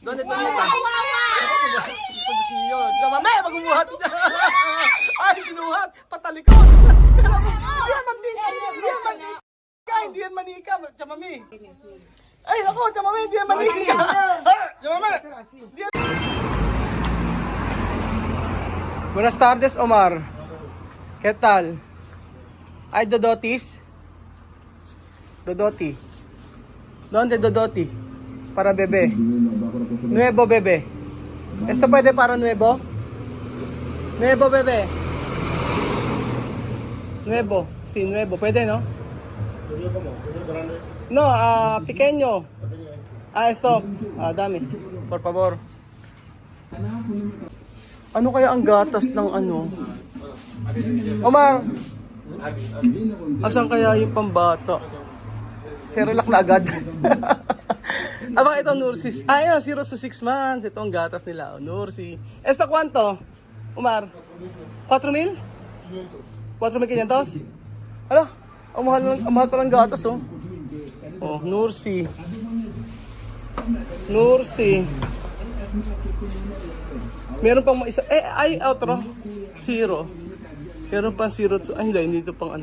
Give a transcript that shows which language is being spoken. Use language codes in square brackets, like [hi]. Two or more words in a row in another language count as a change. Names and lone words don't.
[tl] Donde Tonyeta? Mame, magbubuhat. Ay, ginuhat. Patalikod. Hindi yan mantika. Hindi yan manika. Hindi yan manika. Chamami. Ay, ako, chamami. Hindi yan manika. Chamami. [es] Buenas tardes, Omar. ¿Qué tal? ¿Hay dodotis? Dodoti. ¿Dónde dodoti? Para bebé. Nuevo bebé. ¿Esto puede para nuevo? Nuevo bebé. Nuevo. Sí, nuevo. Puede, ¿no? No, pequeño. Esto. Dame. Por favor. [tl] Ano kaya ang gatas ng ano? Omar! Asan kaya yung pambata? Cerelac na agad. Aba, ito Nursis. Ayun, [en] 0 to 6 months. [tl] Ito ang gatas nila. Nursi. [es] Esta cuánto? Omar? 4,000? 4,500? [tl] Hala, ang mahal pa ng gatas, oh. Oh, Nursi. Nursi. Meron pang isa. Outro. 0. Meron pang 0. Ay, hindi ito pang ano.